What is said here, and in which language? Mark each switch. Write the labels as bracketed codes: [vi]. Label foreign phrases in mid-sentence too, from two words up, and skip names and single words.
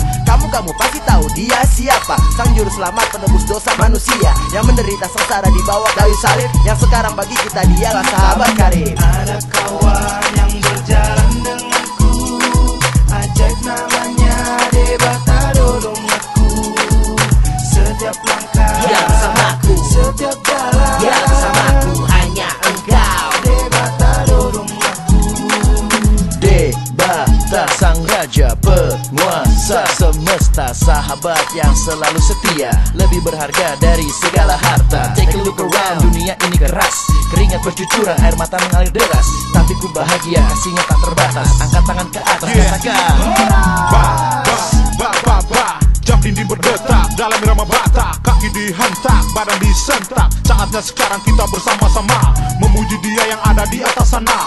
[id] Kamu pasti tahu dia siapa. Sang juru selamat penebus dosa manusia, yang menderita sengsara di bawah kayu salib, yang sekarang bagi kita dialah sahabat karib. Ada kawan yang berjalan denganku, ajaib namanya Debata Dodomaku. Setiap langkah dia bersamaku, setiap jalan dia bersamaku, hanya engkau Debata Dodomaku. Debata, sang raja penguasa semesta, sahabat yang selalu setia, lebih berharga dari segala harta. [en] Take a look around, [id] dunia ini keras, keringat bercucuran, air mata mengalir deras, tapi ku bahagia, kasihnya tak terbatas. Angkat tangan ke atas, katakan jam dinding berdetak dalam irama bata, kaki dihentak, badan disentak. Saatnya sekarang kita bersama-sama memuji dia yang ada di atas sana.